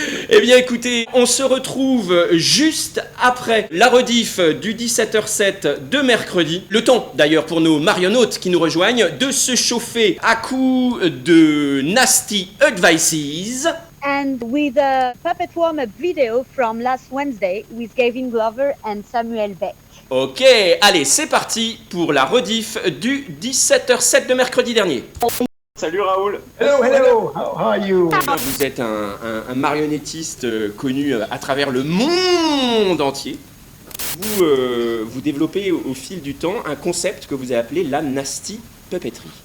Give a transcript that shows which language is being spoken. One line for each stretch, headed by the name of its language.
French: Eh bien écoutez, on se retrouve juste après la rediff du 17h07 de mercredi. Le temps d'ailleurs pour nos marionnettes qui nous rejoignent de se chauffer à coups de Nasty Advices.
English: And with a puppet warm-up video from last Wednesday with Gavin Glover and Samuel Beck.
French: Ok, allez, c'est parti pour la rediff du 17h07 de mercredi dernier. Salut Raoul.
English: Hello, how are you?
French: Vous êtes un marionnettiste connu à travers le monde entier. Vous développez au fil du temps un concept que vous avez appelé la Nasty Puppetry.